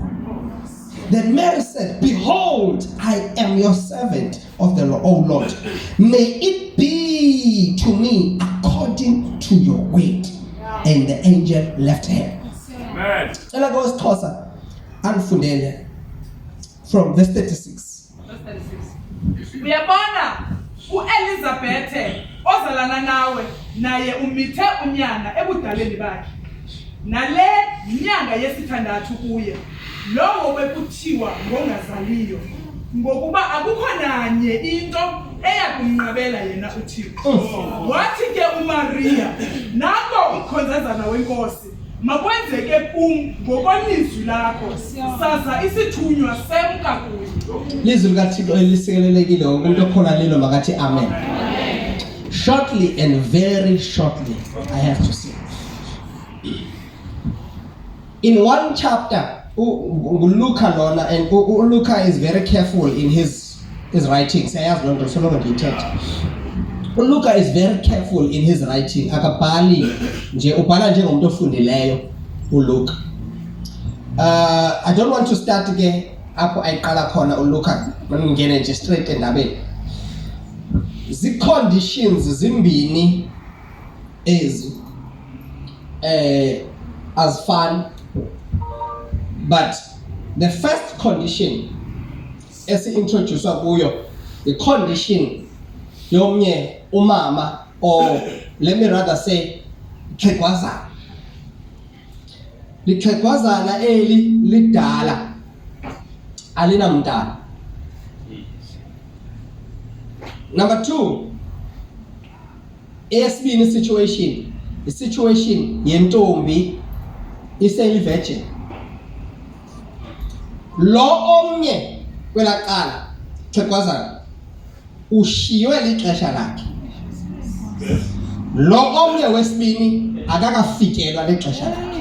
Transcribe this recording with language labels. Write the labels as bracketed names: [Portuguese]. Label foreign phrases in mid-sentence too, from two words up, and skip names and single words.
[English] Then Mary said, "Behold, I am your servant of the Lord, O Lord. May it be to me according to your word." And the angel left her. Amen. And I go closer and from verse 36. Verse 36. [Xhosa] Uyabona, uElizabeth ozalana nawe naye umithe unyana ebudaleni bakhe. Nale nyanga yesithandathu kuye, lowo bekuthiwa ngongazaliyo, ngokuba akukho nanye into eyakumnqabela yena uThixo. Wathi ke uMaria, "Nako umkhonzazana wenkosi, makwenzeke kum ngokolizwi lakho, saza isithunywa semka kuye." Lizwi likaThixo elisikelelekile, umuntu okhona lelo makathi amen. [English] Shortly and very shortly, I have to say. In one chapter, Luca lona, and Luca is very careful in his writings. Luca is very careful in his writing. [Xhosa] Akabhali nje ubhala njengomuntu ofundileyo uLuka. [English] I don't want to start again [Xhosa] apho ayiqala khona uLuka, ngene nje [English] straight endabeni. [Xhosa] Zi-conditions zimbini ezi [English] as fun But the first condition [Xhosa] esi-introduce kuyo, [English] the condition [Xhosa] yomnye umama, [English] or let me rather say ixhegwazana. [Xhosa] Lixhegwazana eli lidala alinamntana. [English] Number 2, esibini situation, the situation [Xhosa] yentombi iseyi-virgin. Lo omnye kwelaqala ixhegwazana ushiywe lixesha lakhe. Lo omnye wesibini akakafikelwa lixesha lakhe.